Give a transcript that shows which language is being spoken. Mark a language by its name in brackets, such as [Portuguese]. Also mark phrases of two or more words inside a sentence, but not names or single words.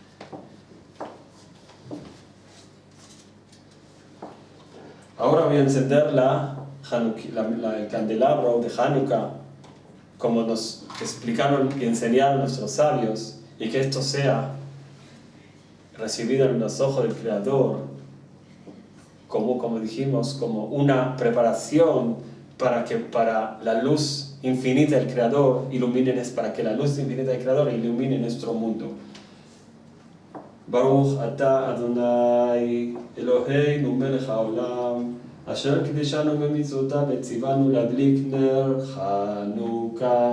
[Spanish] Ahora voy a encender el candelabro de Hanukkah, como nos explicaron y enseñaron nuestros sabios, y que esto sea recibido en los ojos del Creador, como dijimos, como una preparación para la luz infinita del Creador para que la luz infinita del Creador ilumine nuestro mundo. [Hebrew] ברוך אתה אדוני אלוהינו מלך העולם אשר קידשנו במצוותיו וציוונו חנוכה.